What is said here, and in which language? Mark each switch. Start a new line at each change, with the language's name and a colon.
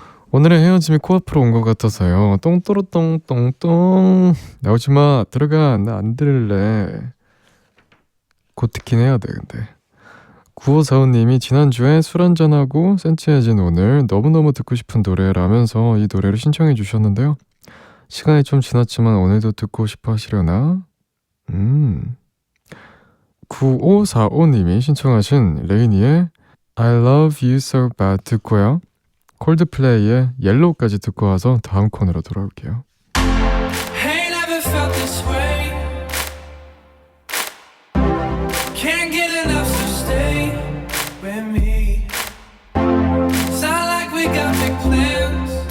Korean: 오늘의 헤어짐이 코앞으로 온 것 같아서요. 똥또로똥똥똥 나오지마, 들어가, 나 안 들을래. 곧 듣긴 해야 돼. 근데 9545님이 지난주에 술 한잔하고 센치해진 오늘 너무너무 듣고 싶은 노래라면서 이 노래를 신청해 주셨는데요. 시간이 좀 지났지만 오늘도 듣고 싶어 하시려나? 9545님이 신청하신 레이니의 I love you so bad 듣고요. 콜드플레이의 옐로우까지 듣고 와서 다음 코너로 돌아올게요.
English: Ain't never felt this way. Can't get enough, so stay with me. It's not like we got big plans.